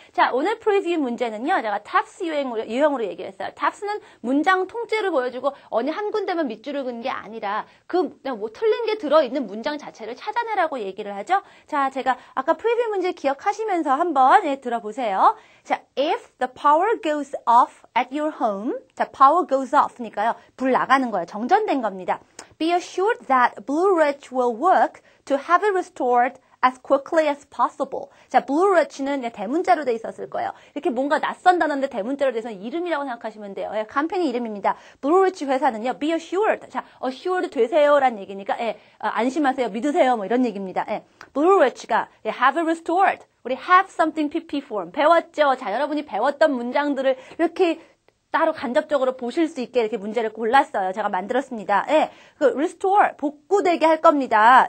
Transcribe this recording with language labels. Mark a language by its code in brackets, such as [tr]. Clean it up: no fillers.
[ko] 자, 오늘 프리뷰 문제는요. 제가 탑스 유형으로 얘기를 했어요. 탑스는 문장 통째로 보여주고 어느 한 군데만 밑줄을 그는 게 아니라 뭐 틀린 게 들어있는 문장 자체를 찾아내라고 얘기를 하죠. 자, 제가 아까 프리뷰 문제 기억하시면서 한번 들어보세요. [en] 자, if the power goes off at your home. [ko] 자, power goes off니까요. 불 나가는 거예요. 정전된 겁니다. [en] Be assured that Blue Ridge will work to have it restored as quickly as possible. [ko] 자, Blue Ridge는 대문자로 돼 있었을 거예요. 이렇게 뭔가 낯선 단어인데 대문자로 돼서 이름이라고 생각하시면 돼요. 캄페인 이름입니다. Blue Ridge 회사는요, [en] be assured. [ko] 자, assured 되세요라는 얘기니까, 안심하세요, 믿으세요, 뭐 이런 얘기입니다. Blue Ridge가 [en] have it restored. [ko] 우리 [en] have something PP form [ko] 배웠죠? 자, 여러분이 배웠던 문장들을 이렇게 따로 간접적으로 보실 수 있게 이렇게 문제를 골랐어요. 제가 만들었습니다. 그 restore 복구되게 할 겁니다.